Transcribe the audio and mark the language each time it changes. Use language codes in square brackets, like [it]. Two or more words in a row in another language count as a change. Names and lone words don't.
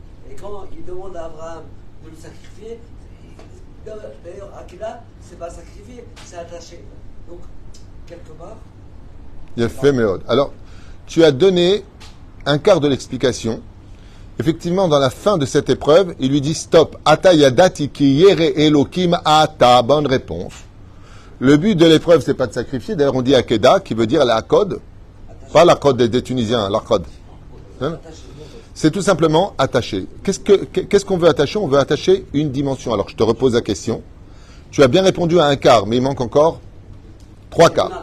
[fr] Et quand il demande à Abraham de le sacrifier, d'ailleurs, Akedah, c'est pas sacrifier, c'est attaché. Donc, quelque part. Il a fait Méod. Alors, tu as donné un quart de l'explication. Effectivement, dans la fin de cette épreuve, il lui dit stop. [he] עתה ידעתי כי ירא אלהים אתה. [fr] Bonne réponse. Le but de l'épreuve, c'est pas de sacrifier. D'ailleurs, on dit Akeda, qui veut dire la code. Pas la code des Tunisiens, la code. Hein? C'est tout simplement attacher. Qu'est-ce qu'on veut attacher? On veut attacher une dimension. Alors, je te repose la question. Tu as bien répondu à un quart, mais il manque encore 3 quarts.